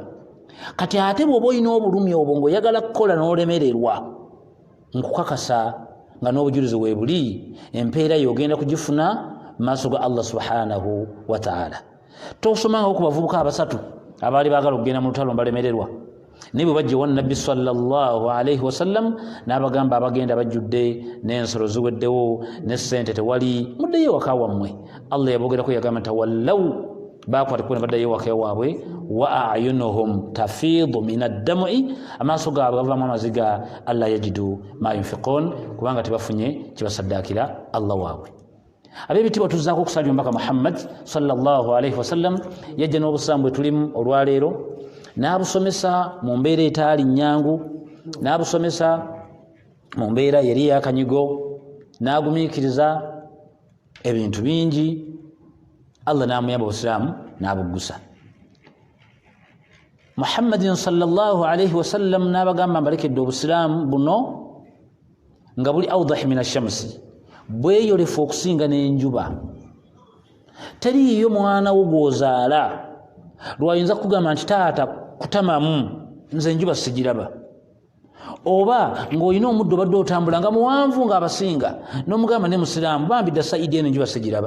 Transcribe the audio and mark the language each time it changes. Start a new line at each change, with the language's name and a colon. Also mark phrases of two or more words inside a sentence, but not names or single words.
Ganda: Kati ate bw'oba olina obulumi obwo ng'oyagala kukola n'olemererwa nkukakasa nga n'obujulizi weebuli empeera y'ogenda kugifuna maaso ga Allah
Arabic: سبحانه وتعالى.
Ganda: Tosomangako ku bavubuka abasatu abaali baagala okugenda mu lutalo mbalemererwa naye bwe bajja ewa Nabbi
Arabic: صلى الله عليه وسلم
Ganda: n'abagamba abagenda bajjudde n'ensolo ziweddewo ne ssente tewali muddeyo waka wammwe. Allah yabogerako yagamba tawallaw bakwata kuna baddayo waka waabwe
Arabic: وأعينهم تفيض من الدمع
Ganda: amaaso gaabwe gavaamu amaziga
Arabic: ألا يجدوا ما ينفقون
Ganda: kubanga tebafunye kibasaddaakira Allah waabwe. Ab'ebitiibwa tuzzaako okusalira omubaka Muhammad
Arabic: صلى الله عليه وسلم
Ganda: yajja n'obusaamu bwe tulimu olwaleero n'abusomesa mu mbeera etaali nnyangu n'abusomesa mu mbeera yali eyakanyigo n'agumiikiriza ebintu bingi Allah n'amuyamba obusiraamu n'abuggusa. Muhammadin
Arabic: صلى الله عليه وسلم
Ganda: n'abagamba mbalekedde obusiraamu buno nga buli
Arabic: أوضح من الشمس,
Ganda: bweyolefu okusinga n'enjuba. Teriiyo mwana wo gw'ozaala lwayinza kugamba nti taata kutamamu nze enjuba sigiraba, oba ng'olina omuddo obadde otambula nga muwanvu ng'abasinga n'omugamba ne musiraamu bambi dda saidi eno enjuba sigiraba.